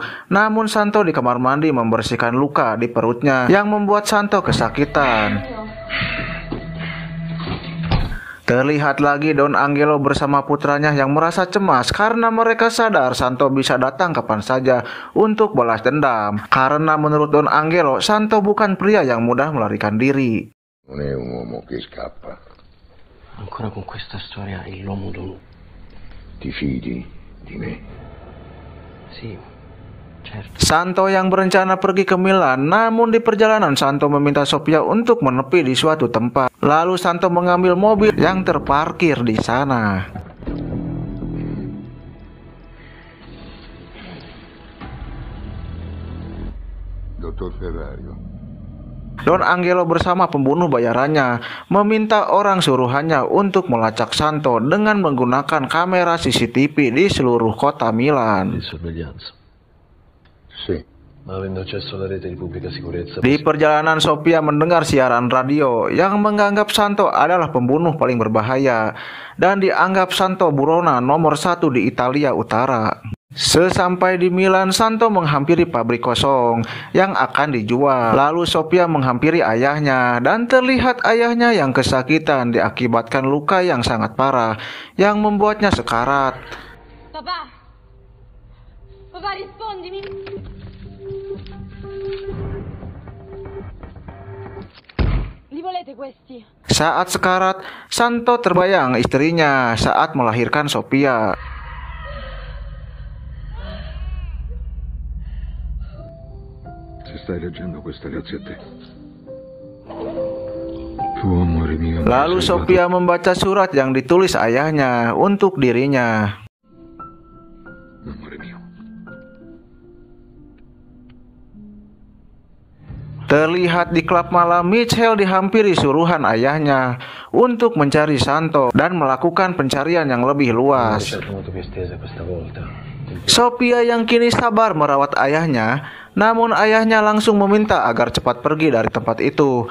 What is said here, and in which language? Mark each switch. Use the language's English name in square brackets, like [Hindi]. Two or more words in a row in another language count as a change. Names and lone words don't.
[Indonesian] Namun Santo di kamar mandi membersihkan luka di perutnya yang membuat Santo kesakitan. Terlihat lagi Don Angelo bersama putranya yang merasa cemas karena mereka sadar Santo bisa datang kapan saja untuk balas dendam. Karena menurut Don Angelo, Santo bukan pria yang mudah melarikan diri. [Italian] Non è un uomo che scappa. Ancora con questa storia l'uomo Don. Ti fidi di me? Sì, certo. [Indonesian] Santo yang berencana pergi ke Milan, namun di perjalanan Santo meminta Sophia untuk menepi di suatu tempat. Lalu Santo mengambil mobil yang terparkir di sana. [Italian] Dottor Ferrario. [Indonesian] Don Angelo bersama pembunuh bayarannya meminta orang suruhannya untuk melacak Santo dengan menggunakan kamera CCTV di seluruh kota Milan. [Italian] Sì, ma avendo accesso alla rete di pubblica sicurezza... [Indonesian] Di perjalanan Sophia mendengar siaran radio yang menganggap Santo adalah pembunuh paling berbahaya dan dianggap Santo buronan nomor 1 di Italia Utara. Sesampai di Milan, Santo menghampiri pabrik kosong yang akan dijual. Lalu Sophia menghampiri ayahnya dan terlihat ayahnya yang kesakitan diakibatkan luka yang sangat parah yang membuatnya sekarat. [Italian] Papà, papà rispondimi. Li volete questi? [Indonesian] Saat sekarat, Santo terbayang istrinya saat melahirkan Sophia. [Italian] Se stai leggendo questa grazie a te. Tu, amore mio. [Indonesian] Lalu Sophia membaca surat yang ditulis ayahnya untuk dirinya. [Italian] Amore mio. [Indonesian] Terlihat di klub malam, Michelle dihampiri suruhan ayahnya untuk mencari Santo dan melakukan pencarian yang lebih luas. Sophia yang kini sabar merawat ayahnya, namun ayahnya langsung meminta agar cepat pergi dari tempat itu.